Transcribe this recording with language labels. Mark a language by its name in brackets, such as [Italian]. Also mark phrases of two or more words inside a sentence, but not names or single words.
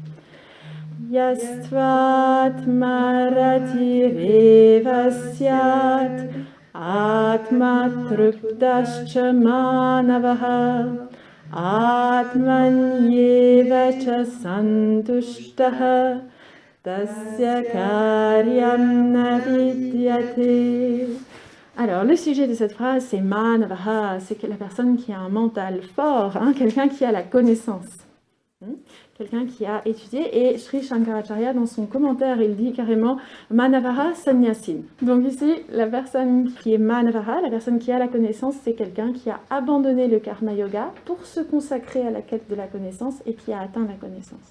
[Sanskrit] Yastvatmaratireva syat atmatruptascha manavaha atmanyeva cha santushtaha tasya karyam na vidyate. [French] Alors, le sujet de cette phrase, c'est manavaha, c'est que la personne qui a un mental fort, hein, quelqu'un qui a la connaissance, quelqu'un qui a étudié. Et Sri Shankaracharya, dans son commentaire, il dit carrément [Sanskrit] manavaha sannyasin. [French] Donc ici, la personne qui est manavaha, la personne qui a la connaissance, c'est quelqu'un qui a abandonné le [Sanskrit] karma yoga [French] pour se consacrer à la quête de la connaissance et qui a atteint la connaissance.